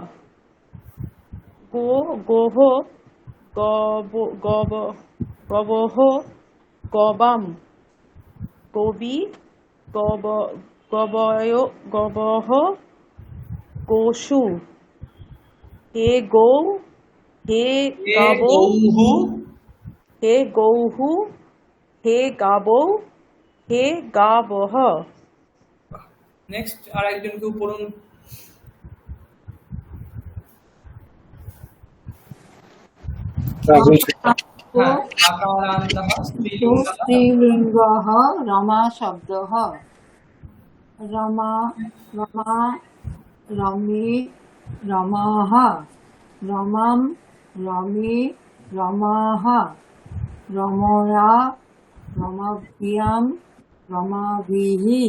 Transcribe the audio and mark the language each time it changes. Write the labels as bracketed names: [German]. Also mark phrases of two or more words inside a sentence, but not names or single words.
[Sanskrit] গোহ গবহ গবাম গবি গবহ গোষু হে গৌ হে গাবৌ হে গৌহু হে গাবৌ হে গাবহ। [Bangla] নেক্সট আর একজন কেউ পড়ুন। [Sanskrit] হ্যাঁ আকারান্তঃ স্ত্রীলিঙ্গঃ स्त्रीलिङ्गः रमा शब्दः रमा रमा रमे रमाः रमं रमे रमाः रमया रमाभ्यां रमाभिः